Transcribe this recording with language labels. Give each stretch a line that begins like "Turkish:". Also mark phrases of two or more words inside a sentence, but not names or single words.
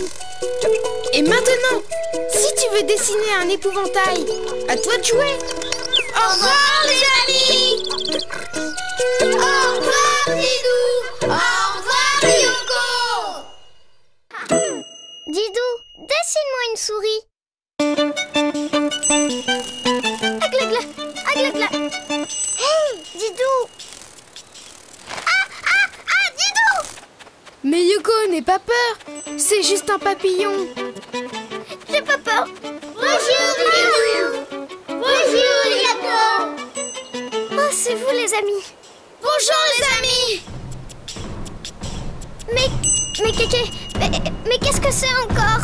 French: Et maintenant, si tu veux dessiner un épouvantail, à toi de jouer. Au revoir les amis. Au revoir Didou. Au revoir Yoko. Didou, dessine-moi une souris. Aglagla, aglagla. Hey, Didou. Ah, Didou. Mais Yoko, n'aie pas peur. C'est juste un papillon. J'ai pas peur. Bonjour Didou. Bonjour Yoko. Oh, c'est vous les amis. Bonjour les amis. Mais qu'est-ce que c'est encore?